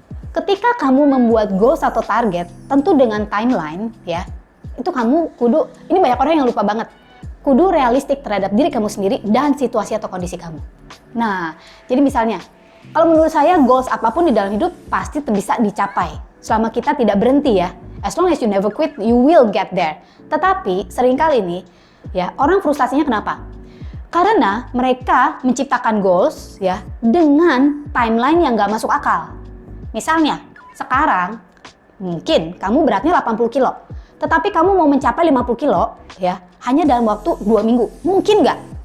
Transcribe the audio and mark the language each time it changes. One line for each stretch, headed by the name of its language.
Indonesian: Ketika kamu membuat goals atau target, tentu dengan timeline ya, itu kamu kudu, ini banyak orang yang lupa banget, kudu realistik terhadap diri kamu sendiri dan situasi atau kondisi kamu. Nah, jadi misalnya, kalau menurut saya goals apapun di dalam hidup pasti bisa dicapai, selama kita tidak berhenti ya.
English: As long as you never quit, you will get there.
Indonesian: Tetapi seringkali nih, ya orang frustasinya kenapa? Karena mereka menciptakan goals ya dengan timeline yang nggak masuk akal. Misalnya, sekarang mungkin kamu beratnya 80 kilo. Tetapi kamu mau mencapai 50 kilo ya hanya dalam waktu 2 minggu. Mungkin nggak?